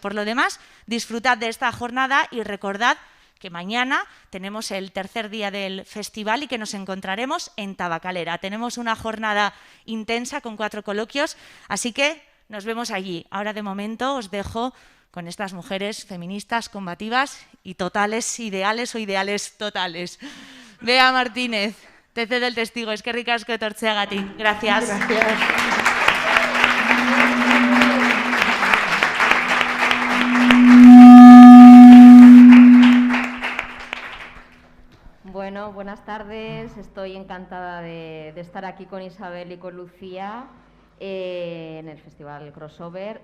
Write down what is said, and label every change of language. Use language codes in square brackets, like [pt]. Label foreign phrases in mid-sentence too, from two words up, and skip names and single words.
[es] Por lo demás, disfrutad de esta jornada y recordad que mañana tenemos el tercer día del festival y que nos encontraremos en Tabacalera. Tenemos una jornada intensa con 4 coloquios, así que nos vemos allí. Ahora de momento os dejo con estas mujeres feministas, combativas y totales, ideales o ideales totales. Bea Martínez, te cedo el testigo, [eu] eskerrik asko etortzeagatik. [es] Gracias. Gracias. Bueno, buenas tardes. Estoy encantada de estar aquí con Isabel y con Lucía en el Festival Crossover.